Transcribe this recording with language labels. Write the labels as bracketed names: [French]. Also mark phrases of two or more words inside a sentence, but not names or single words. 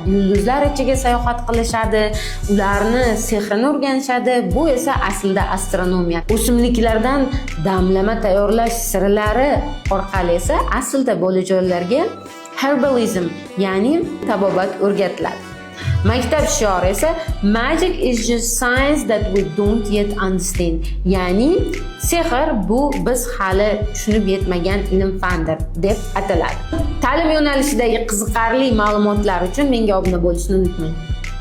[Uzbek] Yulduzlar ichiga sayohat qilishadi, ularni sehrini o'rganishadi. Bu esa aslida astronomiya. O'simliklardan damlama tayyorlash sirlari orqali esa aslida bolajonlarga herbalism, ya'ni tabobat o'rgatiladi. Maktab shiori esa [English] Magic is just science that we don't yet understand. [Uzbek] Ya'ni sehr bu biz hali tushunib yetmagan ilm-fandir deb ataladi. Ta'lim yo'nalishidagi qiziqarli ma'lumotlar uchun menga obuna bo'lishni unutmang.